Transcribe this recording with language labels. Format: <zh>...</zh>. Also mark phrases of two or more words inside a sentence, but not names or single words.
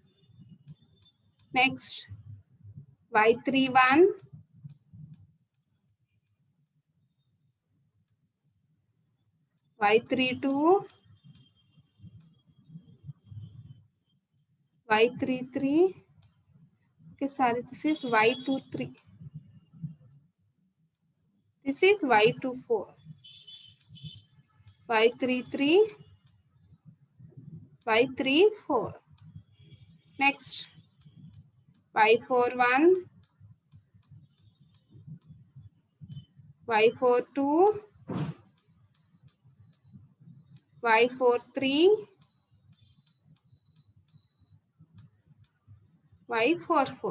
<en>Next, Y31, Y32, Y33. Okay, sorry, this is Y23. This is Y24. Y33, Y34. Next, Y41, Y42, Y43, Y44.</en>